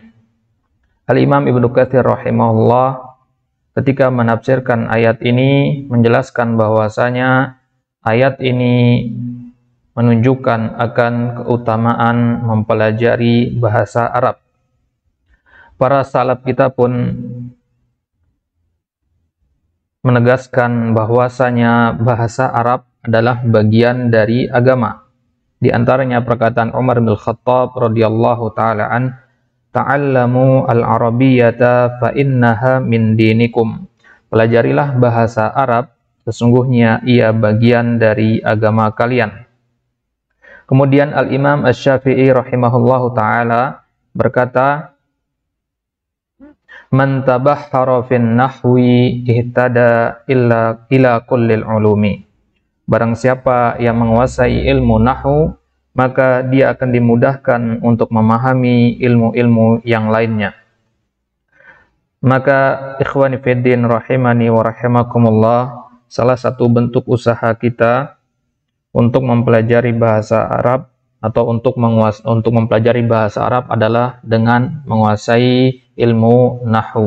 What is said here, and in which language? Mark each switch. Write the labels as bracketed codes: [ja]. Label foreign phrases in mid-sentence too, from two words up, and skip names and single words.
[id] Al-Imam Ibnu Katsir rahimahullah ketika menafsirkan ayat ini menjelaskan bahwasanya ayat ini menunjukkan akan keutamaan mempelajari bahasa Arab. Para salaf kita pun menegaskan bahwasanya bahasa Arab adalah bagian dari agama. Di antaranya perkataan Umar bin Khattab [ar] رضي الله تعالى عن، تعلموا العربية فإنها من دينكم. [id] Pelajarilah bahasa Arab, sesungguhnya ia bagian dari agama kalian. Kemudian Al-Imam Asy-Syafi'i [ar] رحمه الله تعالى [id] berkata, [ar] من تبحر في النحو اهتدى إلى كل العلوم. [id] Barang siapa yang menguasai ilmu nahwu, maka dia akan dimudahkan untuk memahami ilmu-ilmu yang lainnya. Maka [ar] إخواني في الدين رحمني ورحمكم الله, [id] salah satu bentuk usaha kita untuk mempelajari bahasa Arab atau untuk mempelajari bahasa Arab adalah dengan menguasai ilmu nahwu.